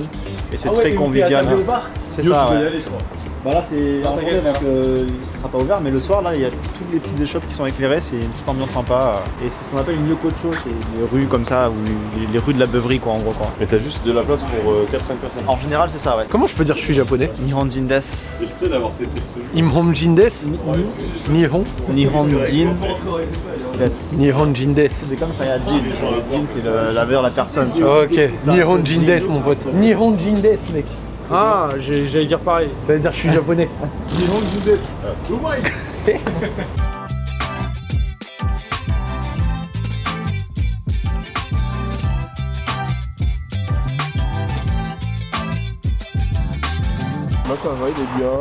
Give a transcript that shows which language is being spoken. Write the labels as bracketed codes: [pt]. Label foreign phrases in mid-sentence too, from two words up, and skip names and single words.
[fr] Et c'est très convivial. C'est ça, ouais. Bah là c'est en journée donc il sera pas ouvert, mais le soir là il y a tous les petites échoppes qui sont éclairées, c'est une petite ambiance sympa. Et c'est ce qu'on appelle une yokocho, c'est des rues comme ça, ou les rues de la beuverie quoi en gros quoi. Mais t'as juste de la place pour 4-5 personnes. En général c'est ça ouais. Comment je peux dire je suis japonais? [ja] 日本人です. [fr] C'est le seul à avoir testé ce jeu. [ja] イムホンジンです。日本. 日本人です. 日本人です. [fr] C'est comme ça, il y a Jin. Jin c'est la valeur, la personne. Tu vois. Ok, [ja] 日本人です [fr] mon pote. [ja] 日本人です [fr] mec. Ah, j'allais dire pareil. Ça veut dire je suis japonais. Moi ça va, il est bien.